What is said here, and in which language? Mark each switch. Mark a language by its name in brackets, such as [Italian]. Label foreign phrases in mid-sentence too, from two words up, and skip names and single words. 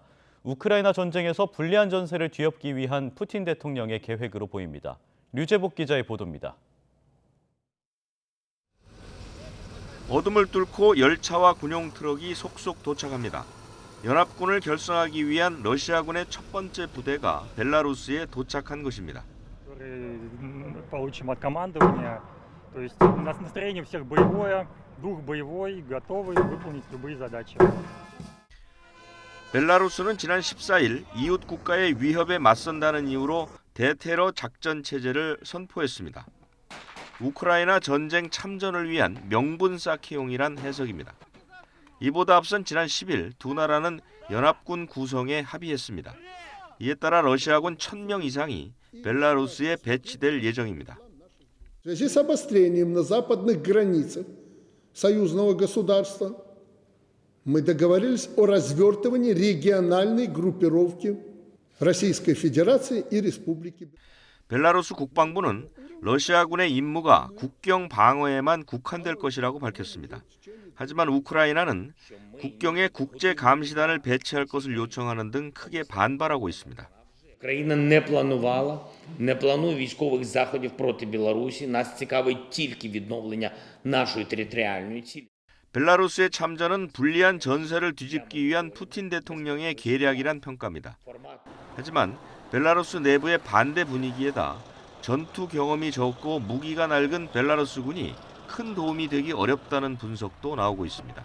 [Korean] 우크라이나 전쟁에서 불리한 전세를 뒤엎기 위한 푸틴 대통령의 계획으로 보입니다. 류재복 기자의 보도입니다. 어둠을 뚫고 열차와 군용 트럭이 속속 도착합니다. 연합군을 결성하기 위한 러시아군의 첫 번째 부대가 벨라루스에 도착한 것입니다. [Russian] То есть у нас настроение всех боевое, дух боевой, готовы выполнить любые задачи. [Korean] 벨라루스는 지난 14일 이웃 국가의 위협에 맞선다는 이유로 대테러 작전 체제를 선포했습니다. 우크라이나 전쟁 참전을 위한 명분 쌓기용이란 해석입니다. 이보다 앞선 지난 10일 두 나라는 연합군 구성에 합의했습니다. 이에 따라 러시아군 1,000명 이상이 벨라루스에 배치될 예정입니다. [Russian] В связи с обострением на западных границах союзного государства мы договорились о развертывании региональной группировки Российской Федерации и Республики. [Korean] 벨라루스 국방부는 러시아군의 임무가 국경 방어에만 국한될 것이라고 밝혔습니다. 하지만 우크라이나는 국경에 국제 감시단을 배치할 것을 요청하는 등 크게 반발하고 있습니다. [Ukrainian] Країна не планує військових заходів проти Білорусі. Нас цікавить тільки відновлення нашої територіальної цілі. [Korean] 벨라루스의 참전은 불리한 전세를 뒤집기 위한 푸틴 대통령의 계략이란 평가입니다. 하지만 벨라루스 내부의 반대 분위기에다 전투 경험이 적고 무기가 낡은 벨라루스군이 큰 도움이 되기 어렵다는 분석도 나오고 있습니다.